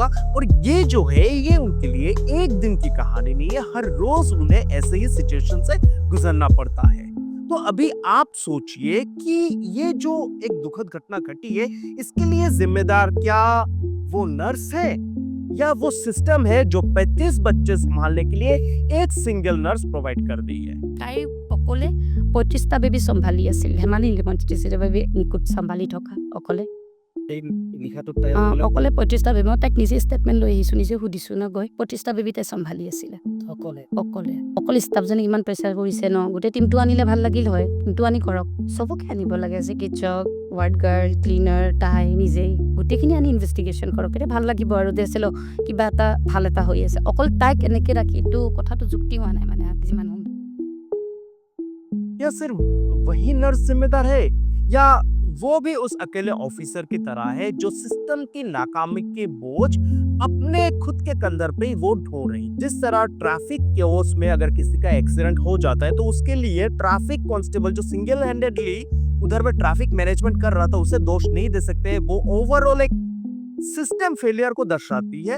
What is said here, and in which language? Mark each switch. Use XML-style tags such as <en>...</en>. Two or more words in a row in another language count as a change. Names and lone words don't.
<hi>और ये जो है ये उनके लिए एक दिन की कहानी नहीं है, हर रोज उन्हें ऐसे ही सिचुएशन से गुजरना पड़ता है। तो अभी आप सोचिए कि ये जो एक दुखद घटना घटी है इसके लिए जिम्मेदार क्या वो नर्स है या वो सिस्टम है जो 35 बच्चे संभालने के लिए एक</hi> <en>single nurse</en> <hi>प्रोवाइड कर दी है।</hi> <as>তাই অকলে 35টা বেবি চম্ভালি আছিল হেমালি 35টা বেবি নিকুট চম্ভালি থকা অকলে এই লিখাটোত তাই অকলে 35টা বেবি মই তাক নিজে ষ্টেটমেন্ট লৈ আহিছো, নিজে সুধিছো না গৈ 35টা বেবি তাই চম্ভালি আছিল অকলে অকলে। অকল ষ্টাফজনে ইমান প্ৰেছাৰ কৰিছে ন, গোটেই টিমটো আনিলে ভাল লাগিল হয়, টিমটো আনি কৰক, চবকে আনিব লাগে, চিকিৎসক,</as> <en>ward girl,</en> <as>ক্লিনাৰ, তাই নিজেই গোটেইখিনি আনি ইনভেষ্টিগেশ্যন কৰক, তেতিয়া ভাল লাগিব আৰু দেছিল কিবা এটা ভাল এটা হৈ আছে। অকল তাইক এনেকে ৰাখি এইটো কথাটো যুক্তি হোৱা নাই মানে যিমান</as> <hi>या सिर्फ वही नर्स जिम्मेदार है या वो भी उस अकेले ऑफिसर की तरह है जो सिस्टम की नाकामी के बोझ अपने खुद के कंधर पे ही वो ढो रही। जिस तरह</hi> <en>traffic chaos</en> <hi>में अगर किसी का एक्सीडेंट हो जाता है तो उसके लिए</hi> <en>traffic constable</en> <hi>जो</hi> <en>single handedly</en> <hi>उधर में</hi> <en>traffic management</en> <hi>कर रहा था उसे दोष नहीं दे सकते, वो ओवरऑल एक</hi> <en>system failure</en> <hi>को दर्शाती है।</hi>